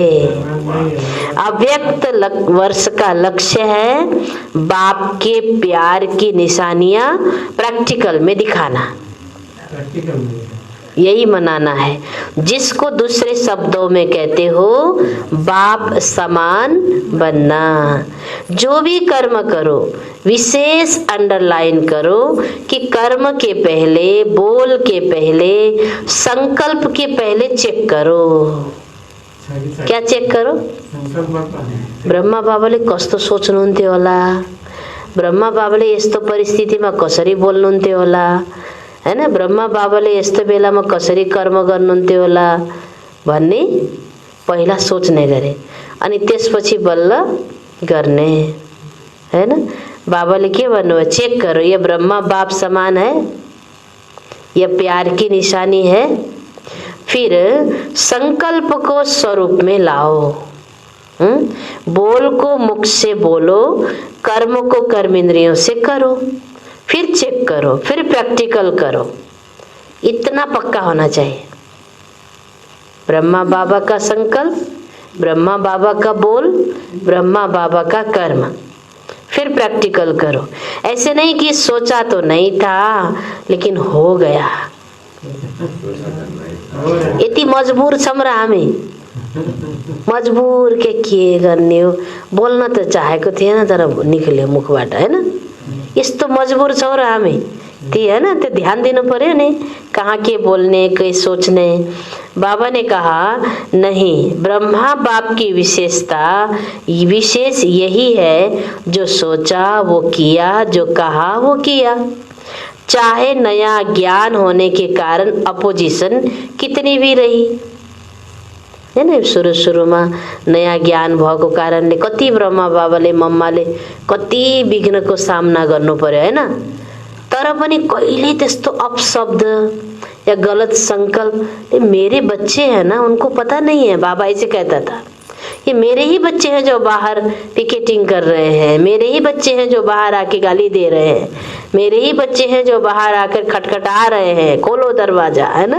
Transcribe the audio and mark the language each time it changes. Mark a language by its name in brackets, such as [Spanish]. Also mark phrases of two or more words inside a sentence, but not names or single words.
[Hindi] अव्यक्त वर्ष का लक्ष्य है बाप के प्यार की निशानियां प्रैक्टिकल में दिखाना, यही मनाना है, जिसको दूसरे शब्दों में कहते हो बाप समान बनना। जो भी कर्म करो विशेष अंडरलाइन करो कि कर्म के पहले, बोल के पहले, संकल्प के पहले चेक करो। क्या चेक करो? [Nepali] ब्रह्मा बाबाले कस्तो सोच्नुहुन्थ्यो होला, ब्रह्मा बाबाले यस्तो परिस्थितिमा कसरी बोल्नुहुन्थ्यो होला, हैन? ब्रह्मा बाबाले यस्तो बेलामा कसरी कर्म गर्नुहुन्थ्यो होला भन्ने पहिला सोच्ने गरे, अनि त्यसपछि बल्ल गर्ने, हैन? बाबाले के भन्नुभयो? [Hindi] चेक करो, ये ब्रह्मा बाप समान है, ये प्यार की निशानी है। फिर संकल्प को स्वरूप में लाओ। बोल को मुख से बोलो, कर्म को कर्मेंद्रियों से करो, फिर चेक करो, फिर प्रैक्टिकल करो। इतना पक्का होना चाहिए। ब्रह्मा बाबा का संकल्प, ब्रह्मा बाबा का बोल, ब्रह्मा बाबा का कर्म, फिर प्रैक्टिकल करो। ऐसे नहीं कि सोचा तो नहीं था लेकिन हो गया, [Nepali] यति मजबुर छौँ र हामी, मजबुर के गर्ने हो। बोल्न त चाहेको थिएन तर निक्ल्यो मुखबाट, हैन? यस्तो मजबुर छौँ र हामी, ती [Hindi] है ना, तो ध्यान देना [Nepali] पर्यो नि, कहाँ के बोलने के सोचने। [Hindi] बाबा ने कहा नहीं, ब्रह्मा बाप की विशेष यही है, जो सोचा वो किया, जो कहा वो किया। चाहे नया ज्ञान होने के कारण अपोजिशन कितनी भी रही, है ना? [Nepali] सुरुमा नयाँ ज्ञान भएको कारणले कति ब्रह्मा बाबाले मम्माले कति विघ्नको सामना गर्नु पर्यो, हैन? तर पनि कहिले त्यस्तो अपशब्द या गलत संकल्प, [Hindi] मेरे बच्चे हैं ना, उनको पता नहीं है। बाबा ऐसे कहता था, ये मेरे ही बच्चे हैं जो बाहर पिकेटिंग कर रहे हैं, मेरे ही बच्चे हैं जो बाहर आके गाली दे रहे हैं, मेरे ही बच्चे हैं जो बाहर आकर खटखटा रहे हैं, खोलो दरवाजा, है ना?